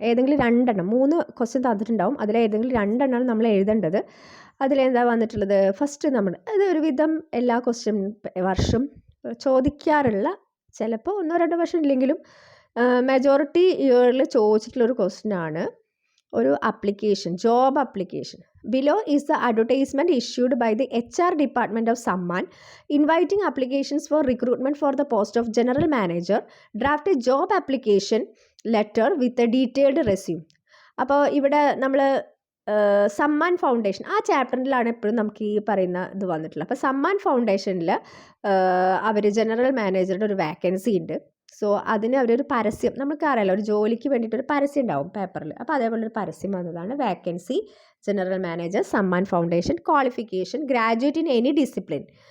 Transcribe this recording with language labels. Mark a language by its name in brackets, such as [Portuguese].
[Malayalam] ഏതെങ്കിലും 3 ക്വസ്റ്റ്യൻ തന്നിട്ടുണ്ടാവും, അതിലേതെങ്കിലും 2 നമ്മൾ എഴുതേണ്ടത്. അതിലെന്താ വന്നിട്ടുള്ളത്, ഫസ്റ്റ് അത് ഒരുവിധം എല്ലാ ക്വസ്റ്റ്യൻ വർഷം ചോദിക്കാറുള്ള, ചിലപ്പോൾ 1-2 വർഷം ഇല്ലെങ്കിലും മെജോറിറ്റി ഇയറിൽ ചോദിച്ചിട്ടുള്ളൊരു ക്വസ്റ്റ്യൻ ആണ്. ഒരു application, job application. [English] Below is the advertisement issued by the HR department of Samman inviting applications for recruitment for the post of general manager. Draft a job application letter with a detailed resume. [Malayalam] അപ്പോൾ ഇവിടെ നമ്മൾ Samman foundation ആ ചാപ്റ്ററിലാണ് എപ്പോഴും നമുക്ക് ഈ പറയുന്ന ഇത് വന്നിട്ടുള്ളത്. അപ്പോൾ സമ്മാൻ ഫൗണ്ടേഷനിൽ അവർ ജനറൽ മാനേജറുടെ ഒരു വാക്കൻസി ഉണ്ട്. സോ അതിന് അവരൊരു പരസ്യം, നമുക്കറിയാലോ ഒരു ജോലിക്ക് വേണ്ടിയിട്ടൊരു പരസ്യം ഉണ്ടാവും പേപ്പറിൽ. അപ്പോൾ അതേപോലെ ഒരു പരസ്യം വന്നതാണ്. Vacancy general manager Samman foundation, qualification [English] Graduate in any discipline.